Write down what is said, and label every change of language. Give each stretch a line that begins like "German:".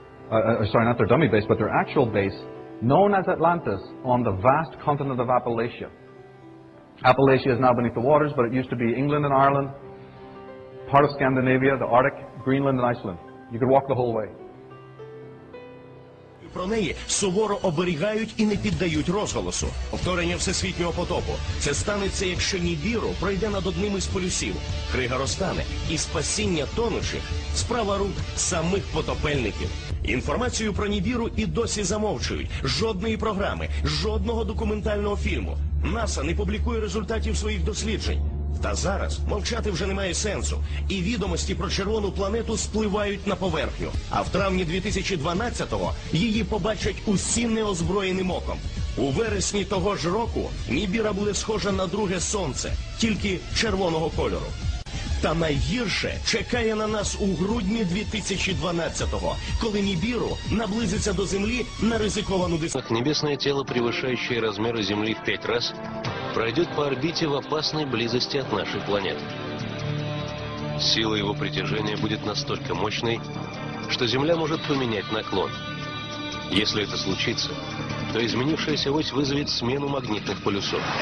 English: Sorry, not their dummy base, but their actual base, known as Atlantis, on the vast continent of Appalachia. Appalachia is now beneath the waters, but it used to be England and Ireland, part of Scandinavia, the Arctic, Greenland and Iceland. You could walk the whole way.
Ukrainian: Про неї суворо оберігають і не піддають розголосу. Повторення всесвітнього потопу. Це станеться, якщо Нібіру пройде над одним із полюсів. Крига розтане, і спасіння тонучих – справа рук самих потопельників. Інформацію про Нібіру і досі замовчують. Жодної програми, жодного документального фільму. НАСА не публікує результатів своїх досліджень. Та зараз мовчати вже немає сенсу. І відомості про червону планету спливають на поверхню. А в травні 2012-го її побачать усі неозброєним оком. У вересні того ж року Нібіра буде схожа на друге сонце, тільки червоного кольору. Та найгірше чекає на нас у грудні 2012-го, коли Нібіру наблизиться до Землі на ризиковану дистанцию.
Russian: Небесное тело, превышающее размеры Земли в 5 раз, пройдет по орбите в опасной близости от нашей планеты. Сила его притяжения будет настолько мощной, что Земля может поменять наклон. Если это случится, то изменившаяся ось вызовет смену магнитных полюсов.